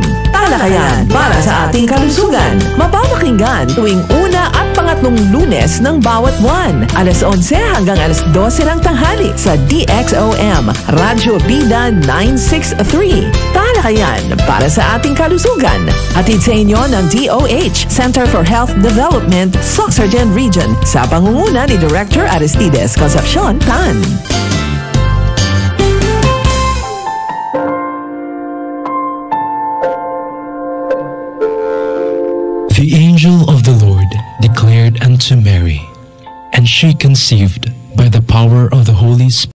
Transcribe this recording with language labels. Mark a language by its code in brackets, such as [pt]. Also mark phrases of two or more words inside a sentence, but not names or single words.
[tl] Talakayan para sa ating kalusugan. Mapapakinggan tuwing una at pangatlong Lunes ng bawat buwan. Alas 11 hanggang alas 12 ng tanghali sa DXOM Radyo Bida 963. Talakayan para sa ating kalusugan. Hatid sa inyo ng DOH Center for Health Development Soc-Sargent Region sa pangunguna ni Director Aristides Concepcion Tan. [en] The angel of the Lord declared unto Mary, and she conceived by the power of the Holy Spirit.